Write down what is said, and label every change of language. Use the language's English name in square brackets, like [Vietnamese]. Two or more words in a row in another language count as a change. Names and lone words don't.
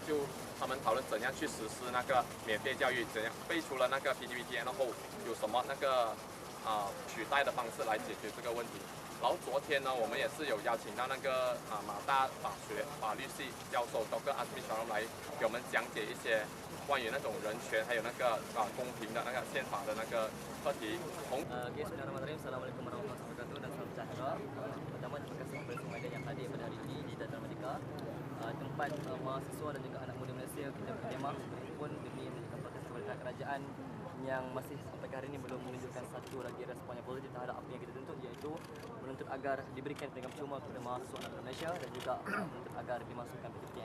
[Chinese] 就他们讨论怎样去实施那个免费教育，怎样背出了那个 PTPTN， 然后有什么那个取代的方式来解决这个问题。然后昨天呢，我们也是有邀请到那个马大法律系教授 Dr. Azmi Sharm 来给我们讲解一些关于那种人权还有那个公平的那个宪法的那个课题。 [Malay] Bismillahirrahmanirrahim. [Arabic] السلام عليكم ورحمة الله وبركاته [Malay] dan salam sejahtera. Pertama, terima kasih kepada semua media yang hadir pada hari ini di Dataran Merdeka, tempat mahasiswa dan juga anak muda Malaysia kita berkemah pun demi menunjukkan protes kepada kerajaan yang masih sampai ke hari ini belum menunjukkan satu lagi respon yang positif terhadap apa yang kita tuntut, iaitu menuntut agar diberikan pendidikan percuma kepada mahasiswa anak muda Malaysia dan juga menuntut agar dimasukkan PTPTN.